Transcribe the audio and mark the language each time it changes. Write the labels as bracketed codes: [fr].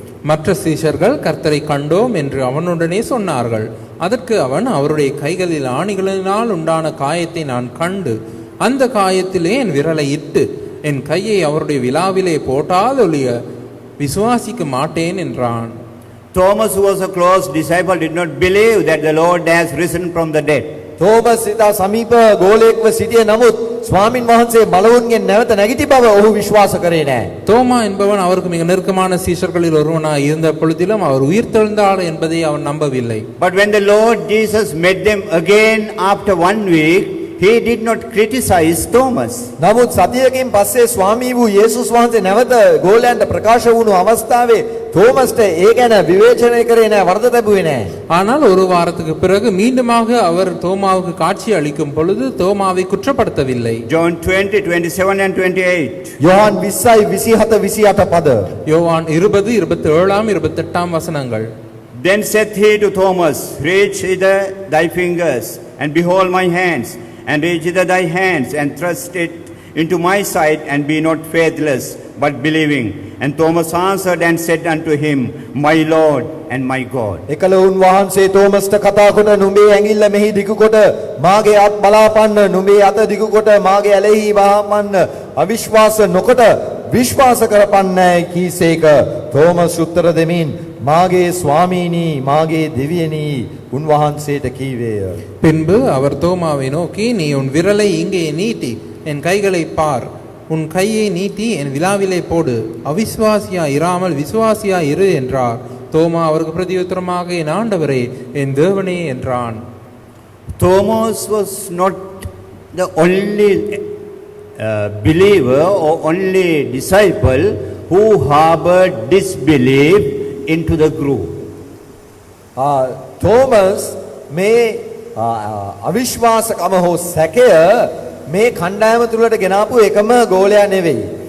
[ta] மற்ற சீஷர்கள் கர்த்தரை கண்டோம் என்று அவனுடனே சொன்னார்கள். அதற்கு அவன், அவருடைய கைகளில் ஆணிகளினால் உண்டான காயத்தை நான் கண்டு அந்த காயத்திலே என் விரலை இட்டு என் கையை அவருடைய விலாவிலே போட்டாலொழிய விசுவாசிக்க மாட்டேன் என்றான். [en] Thomas, who was a close disciple, did not believe that the Lord has risen from the dead. [si] Thomas ඉතා සමීප ගෝලයෙක්ව සිටිය නමුත් ස්වාමින් වහන්සේ බලවුන්ගෙන් නැවත නැගිටි බව ඔහු විශ්වාස කරේ නැහැ. [ta] தோமா என்பவன் அவருக்கு மிக நெருக்கமான சீஷர்களில் ஒருவனாய் இருந்த பொழுதிலும் அவர் உயிர்த்தெழுந்தார் என்பதை அவன் நம்பவில்லை. [en] But when the Lord Jesus met them again after 1 week, he did not criticize Thomas. [si] නමුත් සතියකින් පස්සේ ස්වාමී වූ යේසුස් වහන්සේ නැවත ගෝලයන්ට ප්‍රකාශ වුණු අවස්ථාවේ තෝමස්ට ඒ ගැන විවේචනය කරේ නැහැ, වරද තැබුවේ නැහැ. [ta] ஆனால் ஒரு வாரத்துக்கு பிறகு மீண்டுமாக அவர் தோமாவுக்கு காட்சி அளிக்கும் பொழுது தோமாவை குற்றப்படுத்தவில்லை. [en] John 20:27 and 28. [si] යොහාන් 20:27 පද. [ta] யோவான் 20, 27, 28 வசனங்கள். [en] Then said he to Thomas, Reach hither thy fingers, and behold my hands, and reach hither thy hands, and thrust it into my side, and be not faithless, but believing. And Thomas answered and said unto him, My Lord and my God. [si] එකල උන්වහන්සේ තෝමස්ට කතා කොට නුඹේ ඇඟිල්ල මෙහි දිගු කොට මාගේ අත් බලාපන්න, නුඹේ අත දිගු කොට මාගේ ඇලෙහි වහමන්න, අවිශ්වාස නොකොට විශ්වාස කරපන්නයි කීසේක. තෝමස් උත්තර දෙමින් මාගේ ස්වාමීනි මාගේ දෙවියනි උන්වහන්සේට කීවේය. [ta] பின்பு அவர் தோமாவை நோக்கி, நீ உன் விரலை இங்கே நீட்டி என் கைகளை பார், உன் கையை நீட்டி என் விலாவிலே போடு, அவிசுவாசியா இராமல் விசுவாசியா இரு என்றார். தோமா அவருக்கு பிரதியுத்தரமாக, என் ஆண்டவரே என் தேவனே என்றான். [en] Thomas was not the only believer or only disciple who harbored disbelief into the group. [si] Thomas මේ අවිශ්වාසකම හෝ සැකය මේ කණ්ඩායම තුලට ගෙනාපු එකම ගෝලයා නෙවෙයි.